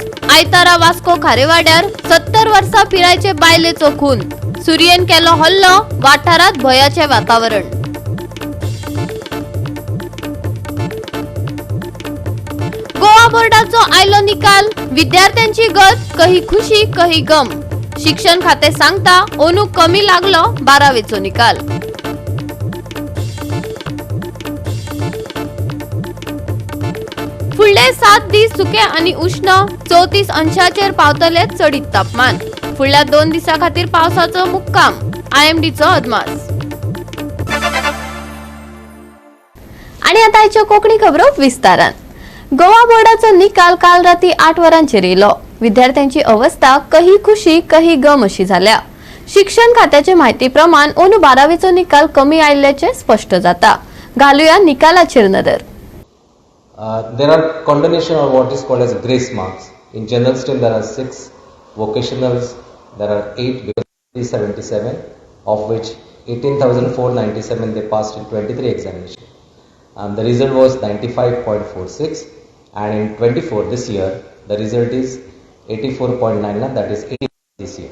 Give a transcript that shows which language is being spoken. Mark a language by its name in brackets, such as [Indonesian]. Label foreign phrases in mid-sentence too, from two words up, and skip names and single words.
[Konkani] आयतारा वास्को खारेवाड्यार 70 वर्सां पिरायेचे बायलेचो खून. सुरयेन केलो हल्लो. वाठारांत भयाचे वातावरण. गोवा बोर्डाचो आयलो निकाल. विद्यार्थ्यांची गत, कही खुशी कही गम. शिक्षण खाते सांगता अंदू कमी लागलो 12वेचो निकाल. फुडले 7 दीस सुके आनी उष्ण. 34 अंशाचेर पावतले चडीत तापमान. फुडल्या 2 दिसां खातीर पावसाचो मुक्काम. IMDचो अदमास. आनी आतां आयच्यो कोंकणी खबरो विस्तारान. गोवा बोर्डाचो निकाल काल राती 8 वरांचेर येयलो. विद्यार्थ्यांची अवस्था कही खुशी कही गम अशी जाल्या. शिक्षण खात्याचे म्हायती प्रमाण अंदू 12वेचो निकाल कमी आयिल्ल्याचे स्पष्ट जाता. घालुया निकालाचेर नदर. [English] There are condonation of what is called as grace marks. In general stream there are 6, vocationals there are 8, 377, of which 18,497 they passed in 23 examination. The result was 95.46, and in 24 this year the result is 84.99, that is 80 this year.